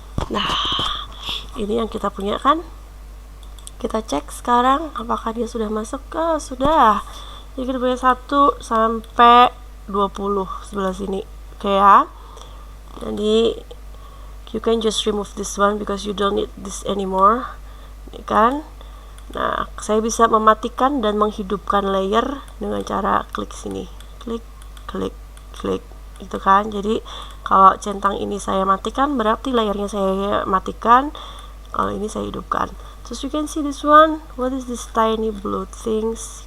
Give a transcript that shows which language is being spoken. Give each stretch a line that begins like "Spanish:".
Indonesian: Nah, ini yang kita punya kan? Kita cek sekarang apakah dia sudah masuk. Sudah. Jadi kita punya 1 sampai 20 sebelah sini. Oke ya. Jadi
English: you can just remove this one because you don't need this anymore.
Indonesian: Ini kan. Nah, saya bisa mematikan dan menghidupkan layer dengan cara klik sini. Klik, klik, klik. Itu kan. Jadi kalau centang ini saya matikan, berarti layernya saya matikan. Kalau ini saya hidupkan.
English: So you can see this one. What is this tiny blue things?